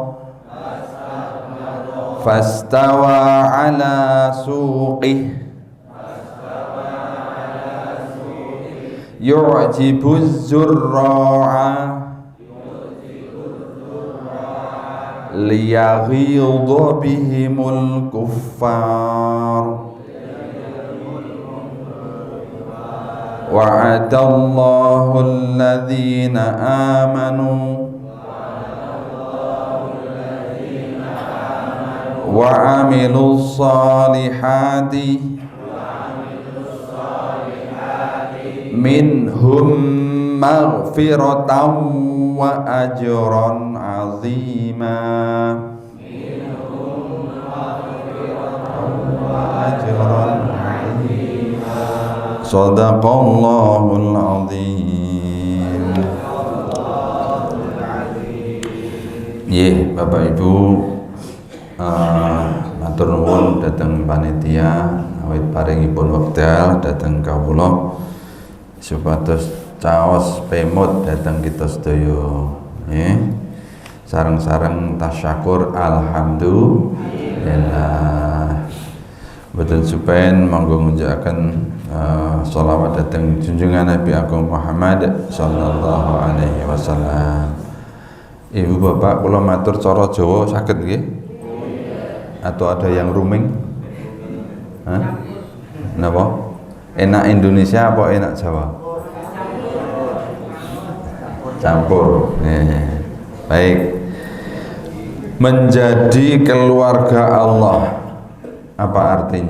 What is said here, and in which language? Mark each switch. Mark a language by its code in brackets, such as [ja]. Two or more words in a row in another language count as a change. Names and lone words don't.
[ar] فاستوى على سوقه يعجب الزراع ليغيظ بهم الكفار وعد الله الذين آمنوا وعملوا الصالحات منهم مغفرة وأجرا عظيما صدق الله العظيم. [jv] Nggih, Bapak Ibu, matur nuwun dhateng panitia awit paringipun wekdal dhateng kawula supados caos pemut dhateng kita sedaya. Nggih. Sareng-sareng tasyakur alhamdulillah. Betul supen monggo ngunjakaken sholawat dhateng junjungan Nabi Agung Muhammad [ar] صلى الله عليه وسلم. [jv] Ibu bapak kula matur cara Jawa saged nggih? [id] Atau ada yang rooming? Hah? [jv] Napa? [id] Enak Indonesia apa enak Jawa? Campur. Baik. Menjadi keluarga Allah, apa artinya?